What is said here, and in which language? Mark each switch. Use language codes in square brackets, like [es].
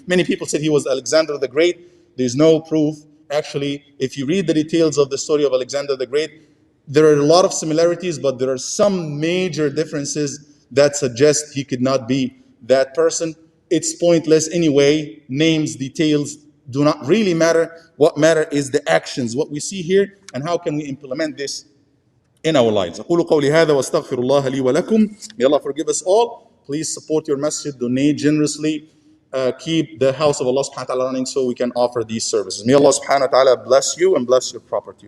[en] Many people said he was Alexander the Great. There's no proof. Actually, if you read the details of the story of Alexander the Great, there are a lot of similarities, but there are some major differences that suggest he could not be that person. It's pointless anyway. Names, details do not really matter. What matters is the actions, what we see here, and how can we implement this in our lives. [ar] أقول قولي هذا واستغفر الله لي ولكم. [en] May Allah forgive us all. Please support your masjid, donate generously. Keep the house of Allah subhanahu wa ta'ala running so we can offer these services. May Allah subhanahu wa ta'ala bless you and bless your property.